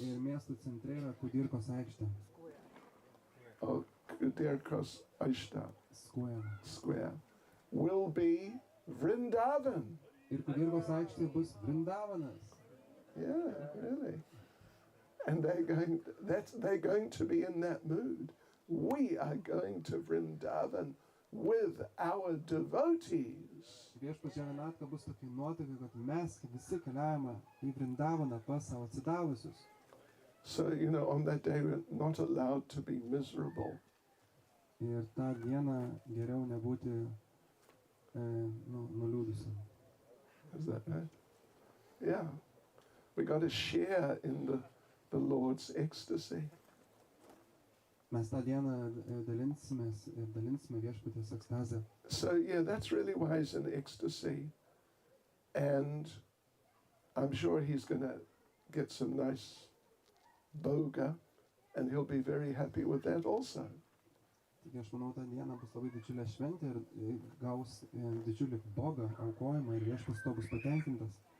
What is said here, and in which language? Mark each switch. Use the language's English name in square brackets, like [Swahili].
[Lithuanian] Ir miesto centre yra Kudirkos aikštė. [English] Oh, Kudirkos Aishta. Square. Will be Vrindavan. [Lithuanian] Ir Kudirkos aikštė bus Vrindavanas. [English] Yeah, really. And they're going to be in that mood. We are going to Vrindavan with our devotees. [Lithuanian] Viešpats Jagannatha bus tokia nuotaika, kad mes visi keliavome į Vrindavaną pas savo atsidavusius. [English] So, on that day we're not allowed to be miserable. [Lithuanian] Ir tą dieną geriau nebūti nuliūdusiam. [English] Is that right? Yeah. We got to share in the Lord's ecstasy. [Lithuanian] Mes tą dieną dalinsime viešpaties ekstazę. [English] So, yeah, that's really why he's in ecstasy. And I'm sure he's going to get some nice boga, and he'll be very happy with that also. [Lithuanian] Taigi aš manau, tą dieną bus labai didžiulė šventė ir gaus didžiulį bogą, aukojimą ir viešpats to bus patenkintas.